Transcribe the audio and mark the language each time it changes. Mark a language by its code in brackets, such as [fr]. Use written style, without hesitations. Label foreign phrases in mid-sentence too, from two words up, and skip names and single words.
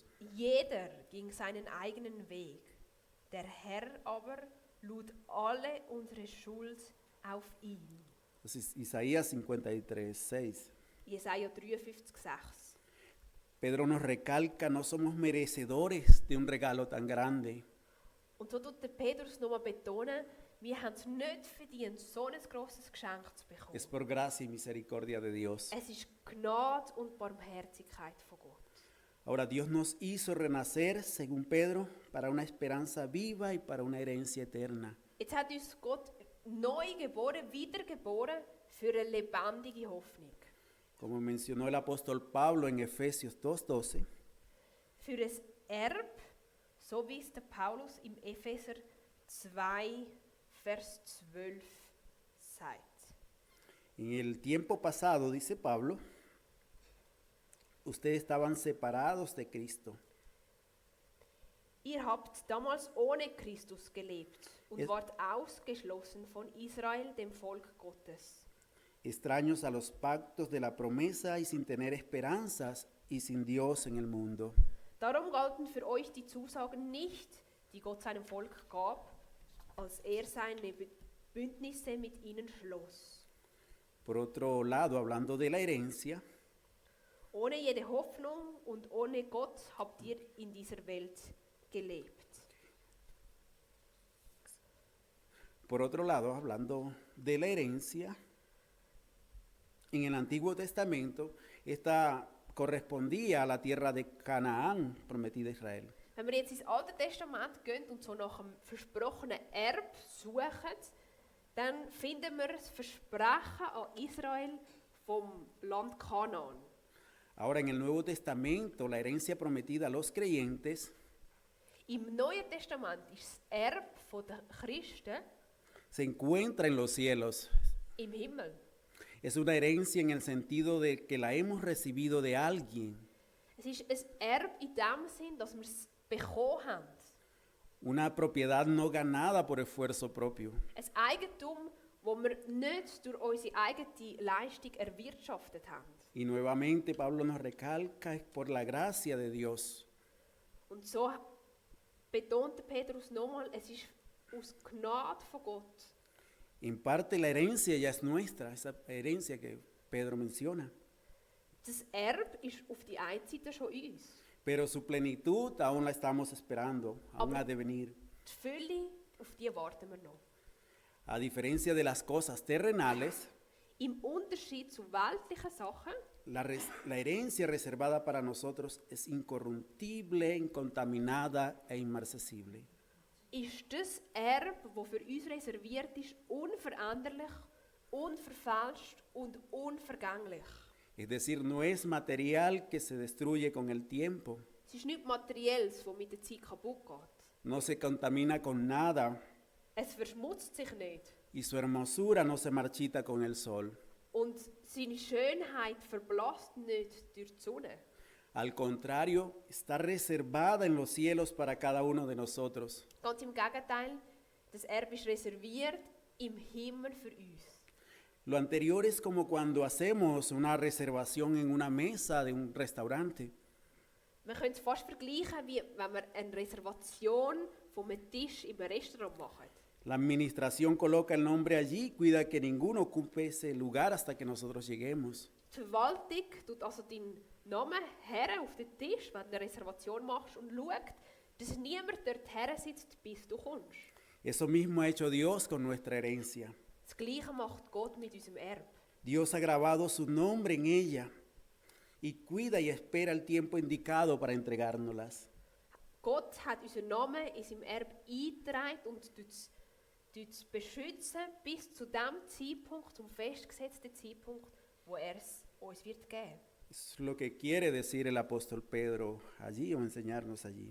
[de] Jeder ging seinen eigenen Weg. Der Herr aber lud alle unsere Schuld auf ihn. Das ist Isaías 53, 6. Jesaja 53, 6. [es] Pedro nos recalca, no somos merecedores de un regalo tan grande. [de] Und so tut der Petrus nochmal betonen, wir haben es nicht verdient, so ein grosses Geschenk zu bekommen. [es] Es por gracia y misericordia de Dios. [de] Es ist Gnade und Barmherzigkeit von Gott. [es] Ahora Dios nos hizo renacer, según Pedro, para una esperanza viva y para una herencia eterna. [de] Jetzt hat uns Gott neu geboren, wiedergeboren für eine lebendige Hoffnung. [es] Como mencionó el apóstol Pablo en Efesios 2:12, [de] Für ein Erb, so wie es der Paulus im Epheser 2, Vers 12 sagt. [es] en el tiempo pasado, dice Pablo, ustedes estaban separados de Cristo. [de] Ihr habt damals ohne Christus gelebt und [es] Es- [de] wart ausgeschlossen von Israel, dem Volk Gottes. [es] Extraños a los pactos de la promesa y sin tener esperanzas y sin Dios en el mundo. [de] Darum galten für euch die Zusagen nicht, die Gott seinem Volk gab, als er seine Bündnisse mit ihnen schloss. [es] Por otro lado, hablando de la herencia, [de] Ohne jede Hoffnung und ohne Gott habt ihr in dieser Welt gelebt. [es] por otro lado, hablando de la herencia, en el Antiguo Testamento, esta correspondía a la tierra de Canaán, prometida a Israel. [de] Wenn wir jetzt ins Alte Testament gehen und so nach dem versprochenen Erb suchen, dann finden wir das Versprechen an Israel vom Land Kanaan. [es] Ahora, en el Nuevo Testamento, la herencia prometida a los creyentes [de] Im Neuen Testament ist das Erb der Christen [es] se encuentra en los cielos. [de] im Himmel. [es] Es una herencia en el sentido de que la hemos recibido de alguien, [de] Es ist ein Erb in dem Sinn, dass wir es bekommen haben. [es] una propiedad no ganada por esfuerzo propio. [de] Ein Eigentum, das wir nicht durch unsere eigene Leistung erwirtschaftet haben. [es] Y nuevamente Pablo nos recalca, es por la gracia de Dios. [de] Und so betont Petrus nochmal, es ist aus Gnade von Gott. [es] En parte la herencia ya es nuestra, esa herencia que Pedro menciona, [de] Das Erb ist auf die einen Seite schon uns. [es] pero su plenitud aún la estamos esperando, aún ha de venir. [de] Die Fülle, auf die warten wir noch. [es] A diferencia de las cosas terrenales, [de] Im Unterschied zu weltlichen Sachen [es] la herencia reservada para nosotros es incorruptible, incontaminada e inmarcesible. [de] ist das Erbe, das für uns reserviert ist, unveränderlich, unverfälscht und unvergänglich. [es] Es decir, no es material que se destruye con el tiempo, [de] Es ist nichts Materielles, das mit der Zeit kaputt geht. [es] no se contamina con nada [de] Es verschmutzt sich nicht. [es] y su hermosura no se marchita con el sol. [de] Und seine Schönheit verblasst nicht durch die Sonne. [es] Al contrario, está reservada en los cielos para cada uno de nosotros. [de] Ganz im Gegenteil, das Erbe ist reserviert im Himmel für uns. [es] Lo anterior es como cuando hacemos una reservación en una mesa de un restaurante. [de] Man könnte es fast vergleichen, wie wenn wir eine Reservation von einem Tisch im Restaurant machen. [es] La administración coloca el nombre allí y cuida que ninguno ocupe ese lugar hasta que nosotros lleguemos. [de] Die Verwaltung tut also deinen Namen her auf den Tisch, wenn du eine Reservation machst und schaut, dass niemand dort her sitzt, bis du kommst. [es] Eso mismo ha hecho Dios con nuestra herencia. [de] Das Gleiche macht Gott mit unserem Erbe. [es] Dios ha grabado su nombre en ella y cuida y espera el tiempo indicado para entregárnoslas. [de] Gott hat unseren Namen in seinem Erbe eingetragen und tut es beschützen bis zu dem Zeitpunkt, zum festgesetzten Zeitpunkt, wo er es uns wird geben. [es] Es lo que quiere decir el apóstol Pedro allí o enseñarnos allí.